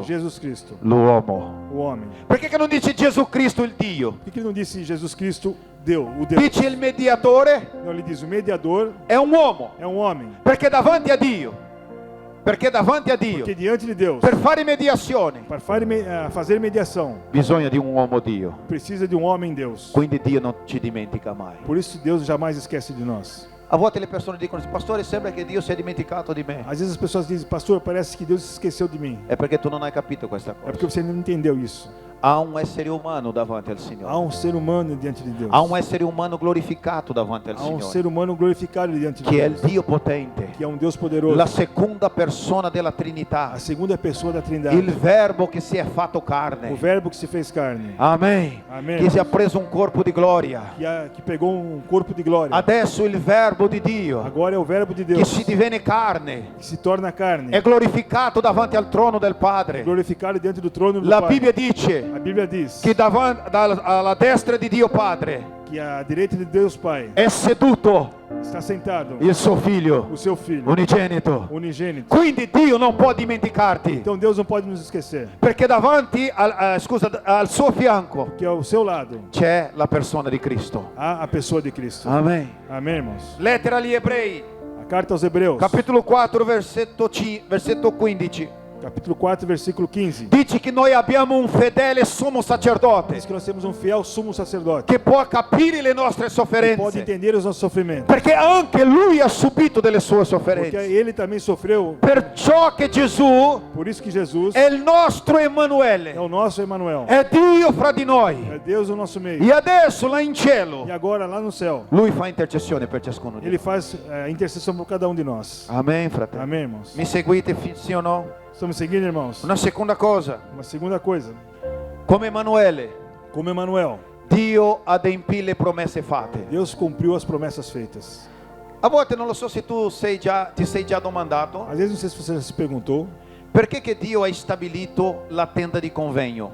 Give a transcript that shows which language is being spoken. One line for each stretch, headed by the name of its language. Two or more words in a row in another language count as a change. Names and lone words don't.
Portuguese: Jesus Cristo,
Italian: l'uomo.
Portuguese: o homem.
Italian: Perché che non dice Gesù Cristo il Dio?
Portuguese: Por que ele não disse Jesus Cristo, Deus, o Deus?
Italian: Dice il mediatore
Portuguese: Não, ele diz o mediador
Italian: è un uomo,
Portuguese: é um homem,
Italian: perché davanti a Dio,
Portuguese: porque diante de Deus,
Italian: per fare mediazione,
Portuguese: para fazer mediação,
Italian: bisogna di un uomo Dio.
Portuguese: precisa de um homem Deus.
Italian: Quindi Dio non ci dimentica mai.
Portuguese: Por isso Deus jamais esquece de nós.
Italian: A volte le persone dicono: pastore, sembra che Dio si è dimenticato di me.
Portuguese: Às vezes as pessoas dizem, pastor, parece que Deus se esqueceu de mim.
Italian: È perché tu non hai capito questa
Portuguese: É
Italian: cosa.
Portuguese: porque você não entendeu isso. Há um
Italian: essere umano davanti al Signore.
Portuguese: Há um ser humano diante de Deus. Há
Italian: um essere umano glorificato davanti al
Portuguese: Há um
Italian: Signore,
Portuguese: ser humano glorificado diante de
Italian: che è il
Portuguese: Deus,
Italian: Dio potente,
Portuguese: que é um Deus poderoso,
Italian: la seconda persona della Trinità,
Portuguese: a segunda pessoa da Trindade,
Italian: il Verbo che si è fatto
Portuguese: o
Italian: carne.
Portuguese: Verbo que se fez carne,
Italian: Amen.
Portuguese: Amém.
Italian: Che si è preso un corpo di gloria.
Portuguese: que pegou um corpo de glória.
Italian: Adesso il Verbo di Dio,
Portuguese: Agora é o Verbo de
Italian: che
Portuguese: Deus
Italian: si divenne carne,
Portuguese: que se torna carne,
Italian: è glorificato davanti al trono del Padre.
Portuguese: glorificado diante do trono do
Italian: La
Portuguese: Pai.
Italian: Bibbia dice
Portuguese: A Bíblia diz
Italian: che davanti alla destra di Dio Padre
Portuguese: que à direita de Deus Pai
Italian: è seduto
Portuguese: está sentado
Italian: il suo figlio
Portuguese: o seu Filho
Italian: unigenito.
Portuguese: unigênito.
Italian: Quindi Dio non può dimenticarti,
Portuguese: Então Deus não pode nos esquecer,
Italian: perché davanti al suo fianco
Portuguese: que ao seu lado
Italian: c'è la persona di Cristo.
Portuguese: há a pessoa de Cristo.
Italian: Amen.
Portuguese: Amém, irmãos?
Italian: Lettera agli Ebrei,
Portuguese: A carta aos Hebreus,
Italian: capitolo 4, versetto 15.
Portuguese: capítulo 4, versículo 15.
Italian: Dice che noi abbiamo un fedele sommo sacerdote
Portuguese: Diz que nós temos um fiel sumo sacerdote
Italian: che può capire le nostre
Portuguese: que pode
Italian: sofferenze,
Portuguese: entender os nossos sofrimentos,
Italian: perché anche lui ha subito delle sue
Portuguese: porque
Italian: sofferenze.
Portuguese: ele também sofreu.
Italian: Perciò che Gesù
Portuguese: Por isso que Jesus
Italian: è il nostro Emanuele,
Portuguese: é o nosso Emanuel,
Italian: è Dio fra di noi.
Portuguese: é Deus no nosso meio.
Italian: E adesso là in cielo
Portuguese: E agora lá no céu,
Italian: lui fa intercessione per ciascuno di
Portuguese: ele
Italian: noi.
Portuguese: faz intercessão por cada um de nós.
Italian: Amen, fratello.
Portuguese: Amém, irmãos?
Italian: Mi seguite, sì o no?
Portuguese: Estamos seguindo, irmãos?
Italian: Una seconda cosa,
Portuguese: Uma segunda coisa,
Italian: come Emanuele,
Portuguese: como Emanuel,
Italian: Dio adempì le promesse fatte.
Portuguese: Deus cumpriu as promessas feitas.
Italian: A volte non lo so se tu ti sei già domandato
Portuguese: Às vezes não sei se você já se perguntou
Italian: perché che Dio ha stabilito la tenda di convegno.